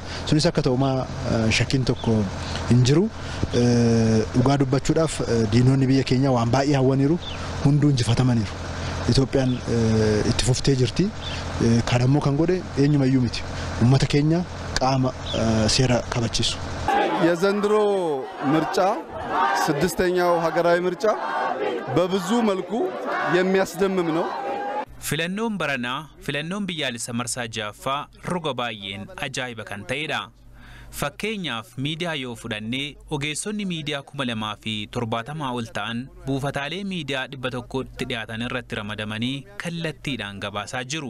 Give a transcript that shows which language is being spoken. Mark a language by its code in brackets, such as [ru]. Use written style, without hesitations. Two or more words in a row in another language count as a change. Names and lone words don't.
[om] Sunis akka ta'umaa shakkiin tokko hin jiru. Dhugaa dubbachuudhaaf diinonni biyya keenya waan baay'ee hawwaniiru hunduu injifatamaniiru. Itoophiyaan itti fuftee jirti. Kan ammoo kan godhe eenyumayyuu miti. Uummata keenya qaama seera kabachiisu. [am] የዘንድሮ ምርጫ ስድስተኛው ሀገራዊ ምርጫ በብዙ መልኩ የሚያስደምም ነው። [om] Filannoon baranaa filannoon biyyaalessa marsaa ja'affaa roga baay'een ajaa'iba kan ta'edha. Fakkeenyaaf miidiyaa yoo fudhannee ogeessonni miidiyaa 2,070 ol ta'an buufataalee miidiyaa 100tti dhiyaatan irratti ramadamanii kallattiidhaan gabaasaa jiru.